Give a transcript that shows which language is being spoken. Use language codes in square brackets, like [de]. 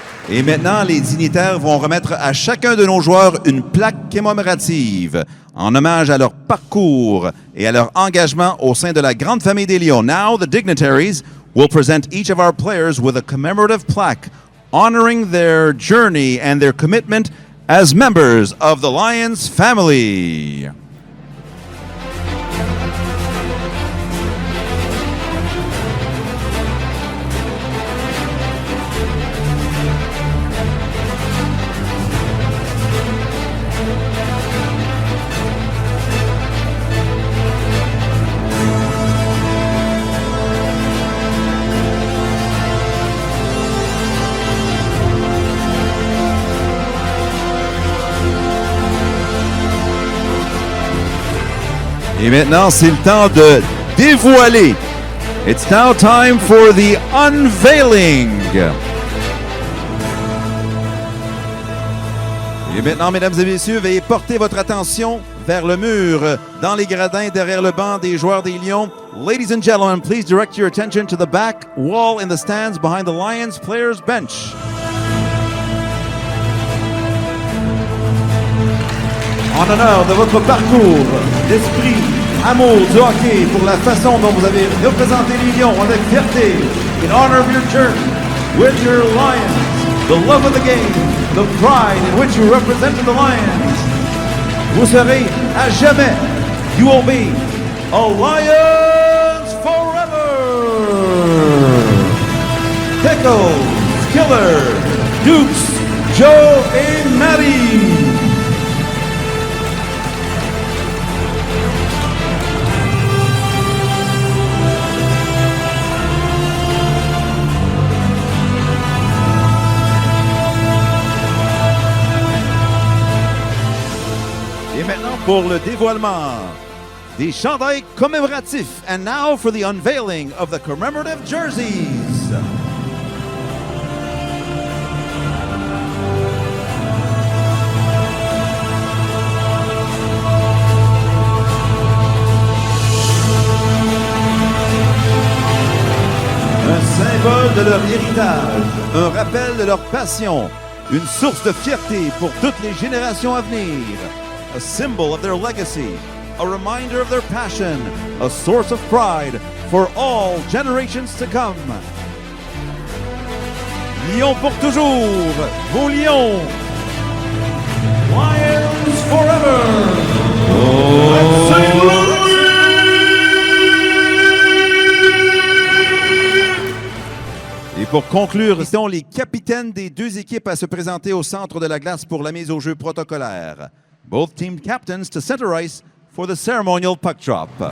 [fr] Et maintenant, les dignitaires vont remettre à chacun de nos joueurs une plaque commémorative en hommage à leur parcours et à leur engagement au sein de la grande famille des Lions. [en] Now, the dignitaries will present each of our players with a commemorative plaque honoring their journey and their commitment as members of the Lions family. [fr] Et maintenant, c'est le temps de dévoiler. [en] It's now time for the unveiling. [fr] Et maintenant, mesdames et messieurs, veuillez porter votre attention vers le mur, dans les gradins, derrière le banc des joueurs des Lions. [en] Ladies and gentlemen, please direct your attention to the back wall in the stands behind the Lions players' bench. [fr] En honneur de votre parcours, d'esprit, amour du hockey, pour la façon dont vous avez représenté les Lions avec fierté, [en] in honor of your journey with your Lions, the love of the game, the pride in which you represented the Lions, [fr] vous serez à jamais, [en] you will be a Lions forever! [fr] Pickles, Killer, Dukes, Joe et Marie. Maintenant pour le dévoilement des chandails commémoratifs. [en] And now for the unveiling of the commemorative jerseys. [fr] Un symbole de leur héritage, un rappel de leur passion, une source de fierté pour toutes les générations à venir. [en] A symbol of their legacy, a reminder of their passion, a source of pride for all generations to come. [fr] Lions pour toujours, vos Lions! [en] Lions forever! [fr] St. Louis! Et pour conclure, sont les capitaines des deux équipes à se présenter au centre de la glace pour la mise au jeu protocolaire. [en] Both team captains to center ice for the ceremonial puck drop.